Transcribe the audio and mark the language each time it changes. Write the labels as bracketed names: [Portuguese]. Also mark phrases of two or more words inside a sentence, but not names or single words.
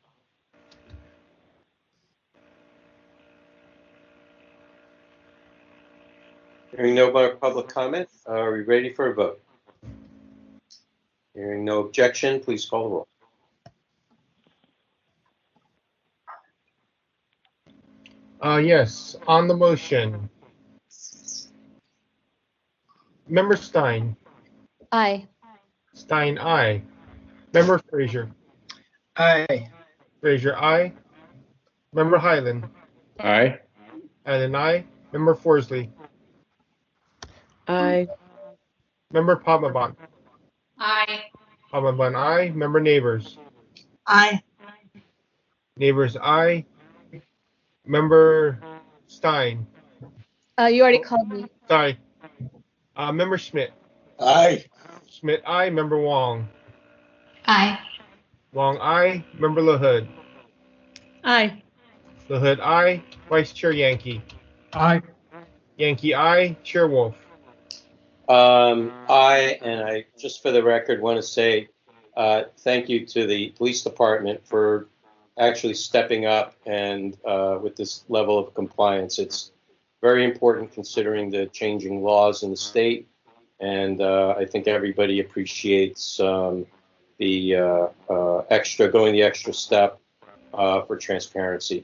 [English] Hearing no more public comment, are we ready for a vote? Hearing no objection, please call the roll. Yes, on the motion. Member Stein. Aye. Stein, aye. Member Frazier. Aye. Frazier, aye. Member Highland. Aye. Highland, aye. Member Forsley. Aye. Member Palmabon. Aye. Palmabon, aye. Member Neighbors. Aye. Neighbors, aye. Member Stein. You already called me. Sorry. Member Schmidt. Aye. Schmidt, aye. Member Wong. Aye. Wong, aye. Member LaHood. Aye. LaHood, aye. Vice Chair Yankee. Aye. Yankee, aye. Chair Wolf. Aye, and I, just for the record, want to say thank you to the police department for actually stepping up and with this level of compliance. It's very important considering the changing laws in the state, and I think everybody appreciates the going the extra step for transparency.